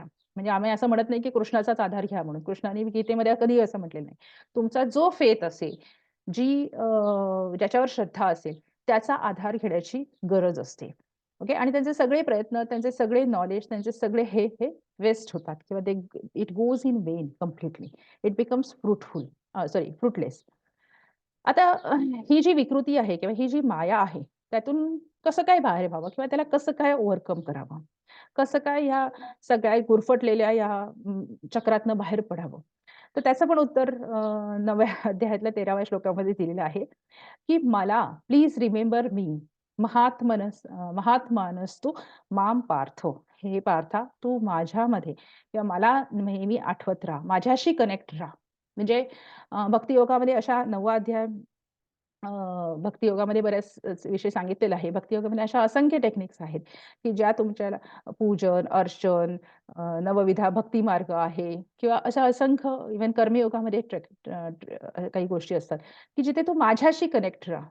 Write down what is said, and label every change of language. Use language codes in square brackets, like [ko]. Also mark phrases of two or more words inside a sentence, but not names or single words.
[mr] म्हणजे आम्ही असं म्हणत नाही, की कृष्णाचाच आधार घ्या म्हणून. कृष्णाने गीतेमध्ये कधीही असं म्हटलेलं नाही. तुमचा जो फेथ असेल, ज्याच्यावर श्रद्धा असेल, त्याचा आधार घेण्याची गरज असते. ओके आणि त्यांचे सगळे प्रयत्न, त्यांचे सगळे नॉलेज, त्यांचे सगळे हे वेस्ट होतात किंवा [en] it goes in vain completely. It becomes fruitless. [mr] आता ही जी विकृती आहे किंवा ही जी माया आहे, त्यातून कसं काय बाहेर व्हावं किंवा त्याला कसं काय ओव्हरकम करावं? कसं काय ह्या सगळ्या गुरफटलेल्या या चक्रातनं बाहेर पडावं? तर त्याचं पण उत्तर 9व्या अध्यायातल्या 13व्या श्लोकामध्ये दिलेलं आहे, की मला [en] please remember [mr] मी [sa] महात्मानस्तु माम पार्थो. [mr] हे पार्था तू माझ्यामध्ये किंवा मला नेहमी आठवत राहा. माझ्याशी कनेक्ट राहा. म्हणजे भक्तियोगामध्ये अशा 9वा अध्याय भक्तियोगामध्ये बऱ्याच विषय सांगितलेला आहे. भक्तियोगामध्ये अशा असंख्य टेक्निक्स आहेत, की ज्या तुमच्या पूजन, अर्चन, नवविधा भक्ती मार्ग आहे किंवा अशा असंख्य इव्हन कर्मयोगामध्ये काही गोष्टी असतात, की जिथे तू माझ्याशी कनेक्ट राहा.